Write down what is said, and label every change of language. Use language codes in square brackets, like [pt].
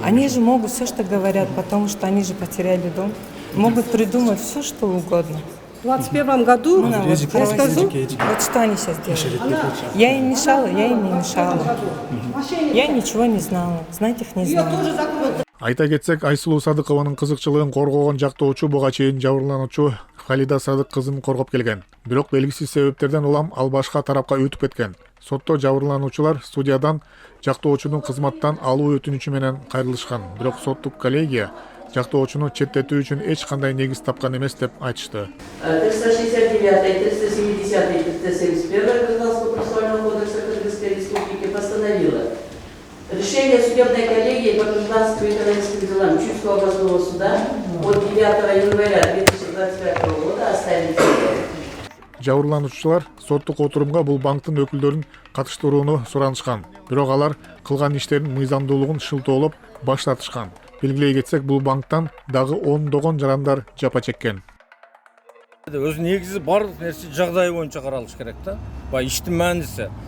[ru] Они же могут все, что говорят, потому что они же потеряли дом. Могут придумать все, что угодно. В 2021 году, вот, я скажу, вот что они сейчас делают. Я им мешала, я им не мешала. Я ничего не знала, знать их не знала. [ky] Айта кетсек, Айсулу Садыкованын кызыкчылыгын коргогон жактоочу буга чейин жабырлануучу Халида Садык кызын коргоп келген. Бирок белгисиз себептерден улам ал башка тарапка өтүп кеткен. Сотто жабырлануучулар судьядан жактоочунун кызматтан алуу өтүнүчү менен кайрылышкан. Бирок соттук коллегия жактоочуну четтетүү үчүн эч кандай негиз тапкан эмес деп айтышты. [ru] 369, 370, 371 Гражданского процессуального кодекса Кыргызской Республики постановила решение судебной коллегии по гражданским и экономическим делам Чуйского областного суда от 9 января 2025 года оставить. [ky] Жабырлануучулар соттук отурумга бул банктын өкүлдөрүн катыштырууну суранышкан. Бирок алар кылган иштерин мыйзамдуулугун шылтоолоп баш тартышкан. Белгилей кетсек, бул банктан дагы ондогон жарандар жапа чеккен. Өз негизи барлык нерсе жагдайы боюнча каралыш керек да. Баягы иштин мааниси.